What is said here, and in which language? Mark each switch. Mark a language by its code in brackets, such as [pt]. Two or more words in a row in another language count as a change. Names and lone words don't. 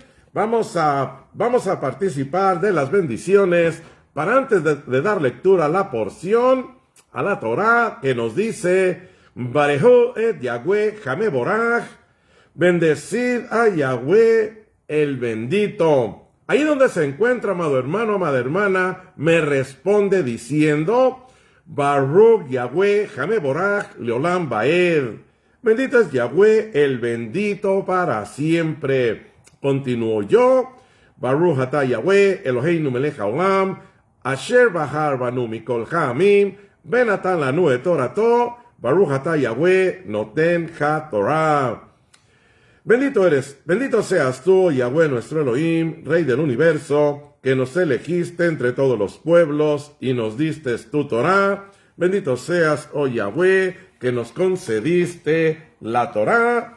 [es] Vamos a participar de las bendiciones, para antes de dar lectura a la porción, a la Torá, que nos dice: [he] ברכו את יהוה המבורך, [es] bendecid a Yahweh el bendito. Ahí donde se encuentra, amado hermano, amada hermana, me responde diciendo: [he] ברוך יהוה המבורך לעולם ועד. [es] Bendito es Yahweh el bendito para siempre. Continúo yo: [he] ברוך אתה יהוה אלהינו מלך העולם, אשר בחר בנו מכל העמים, בן נתן לנו את תורתו, ברוך אתה יהוה נותן התורה. [es] Bendito seas tú, Yahweh nuestro Elohim, Rey del universo, que nos elegiste entre todos los pueblos y nos diste tu Torá. Bendito seas, oh Yahweh, que nos concediste la Torá.